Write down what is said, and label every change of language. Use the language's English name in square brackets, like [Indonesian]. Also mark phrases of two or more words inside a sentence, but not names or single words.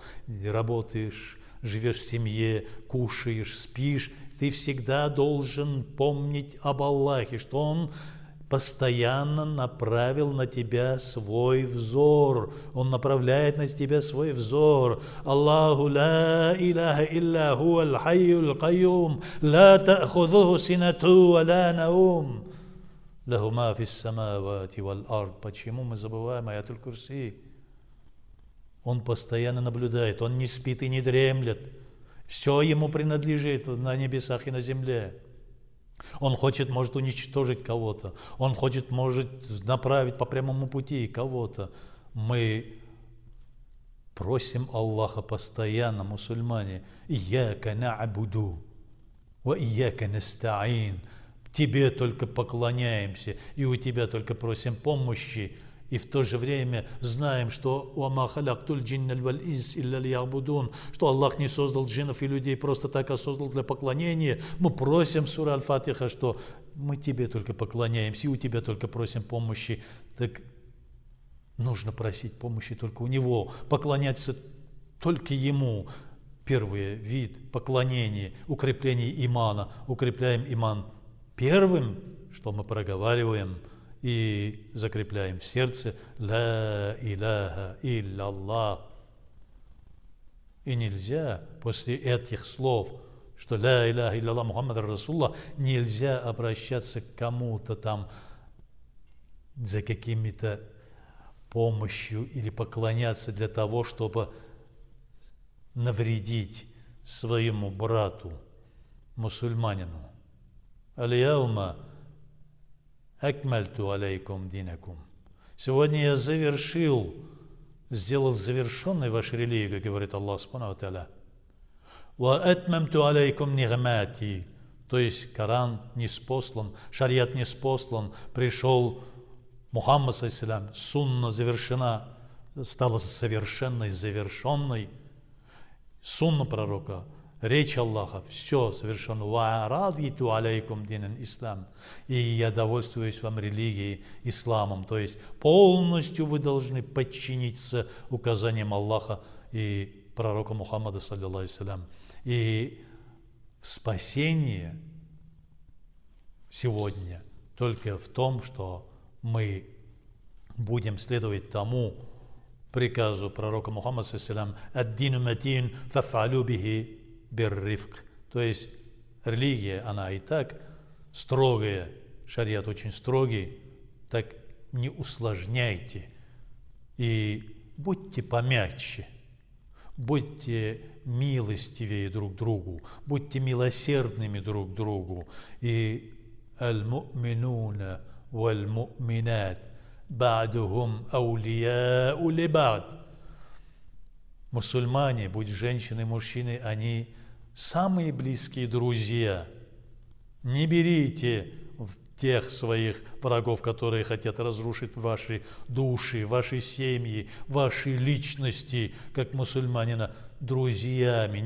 [Russian] Работаешь, живешь в семье, кушаешь, спишь. Ты всегда должен помнить об Аллахе, что Он постоянно направил на тебя свой взор. Он направляет на тебя свой взор. [Arabic] الله لا إله إلا هو الحي القيوم لا تأخذه سنة ولا نوم. له ما في السماوات والأرض. [Russian] Почему мы забываем аятуль курси? Он постоянно наблюдает, он не спит и не дремлет. Все ему принадлежит на небесах и на земле. Он хочет, может уничтожить кого-то. Он хочет, может направить по прямому пути кого-то. Мы просим Аллаха постоянно, мусульмане, [Arabic] «إياك نعبد وإياك نستعين». [Russian] Тебе только поклоняемся, и у Тебя только просим помощи. И в то же время знаем, что что Аллах не создал джиннов и людей просто так, а создал для поклонения. Мы просим в суре Аль-Фатиха, что мы Тебе только поклоняемся, и у Тебя только просим помощи. Так нужно просить помощи только у Него, поклоняться только Ему. Первый вид поклонения, укрепление имана. Укрепляем иман первым, что мы проговариваем и закрепляем в сердце [Arabic] «لا إله إلا الله». [Russian] И нельзя после этих слов, что [Arabic] «لا إله إلا الله محمد رسول الله», [Russian] нельзя обращаться к кому-то там за какими-то помощью или поклоняться для того, чтобы навредить своему брату, мусульманину. [Arabic] «اليوم أكملت عليكم دينكم». [Russian] Сегодня я сделал завершенной вашу религию, как говорит Аллах [Arabic] سبحانه وتعالى. «وأتممت عليكم نعمتي». [Russian] То есть Коран ниспослан, шариат ниспослан, пришел Мухаммад, саллиллаху, сунна завершена, стала совершенной, завершенной. Сунна пророка, речь Аллаха, все совершенно. [Arabic] «ورضيت عليكم دينا إسلام». [Russian] И я довольствуюсь вам религией, исламом. То есть полностью вы должны подчиниться указаниям Аллаха и пророка Мухаммада, [Arabic] صلى الله عليه. [Russian] И спасение сегодня только в том, что мы будем следовать тому приказу пророка Мухаммада, [Arabic] صلى الله عليه: «الدين متين فافعلوا به بالرفق». [Russian] То есть религия, она и так строгая, шариат очень строгий, так не усложняйте и будьте помягче. будьте милостивее друг другу, будьте милосердными друг к другу. [Arabic] И المؤمنون والمؤمنات بعضهم أولياء لبعض. [Russian] Мусульмане, будь женщины, мужчины, они самые близкие друзья. Не берите тех своих врагов, которые хотят разрушить ваши души, ваши семьи, ваши личности, как мусульманина, друзьями.